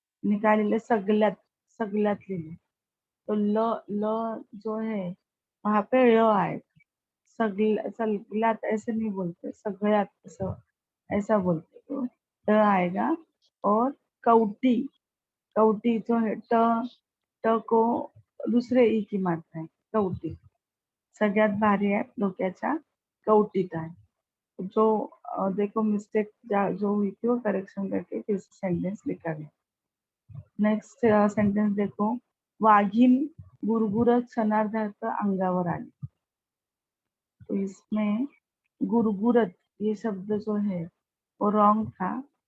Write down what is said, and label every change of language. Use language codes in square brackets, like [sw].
[mr] निकालेले सगळ्यात, सगळ्यात लिहिले. [hi] तो ल ल जो है वहां पे [mr] ळ आहे. [hi] सगळ्यात ऐसे नहीं बोलते, सगळ्यात ऐसा ऐसा बोलते. तो ट आएगा. और कवटी, कवटी जो है ट को दुसरे ई की मात्रा है, कवटी. [mr] सगळ्यात भारी आहे डोक्याच्या कवटीत आहे. [hi] जो देखो मिस्टेक जो हुई थी वो करेक्शन करके फिर से सेंटेंस लिखा गया. नेक्स्ट सेंटेंस देखो, [mr] वाघीण गुरगुरत क्षणार्धात अंगावर आली. [hi] तो इसमें गुरगुरत ये शब्द जो है वो रॉन्ग था.